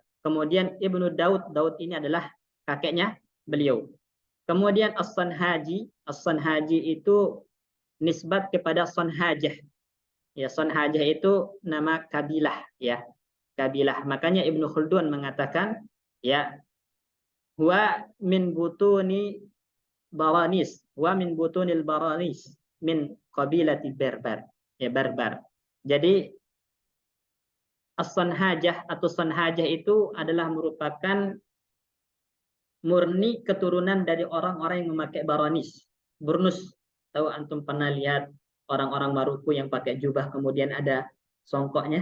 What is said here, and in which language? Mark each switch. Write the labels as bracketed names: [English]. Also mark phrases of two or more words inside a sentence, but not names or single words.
[Indonesian] Kemudian Ibnu Daud, Daud ini adalah kakeknya beliau. Kemudian As-Sanhaji itu nisbat kepada Sanhajah. Ya, Sanhajah itu nama kabilah, ya. Kabilah. Makanya Ibnu Khaldun mengatakan, ya, [Arabic] هو من بطون البرانس ومن بطون البرانس من قبيلة بربر. [Indonesian] Ya, Berber. Jadi As-Sanhajah atau Sanhajah itu adalah merupakan murni keturunan dari orang-orang yang memakai Baranis. Burnus. Tahu antum pernah lihat orang-orang Maruku yang pakai jubah kemudian ada songkoknya?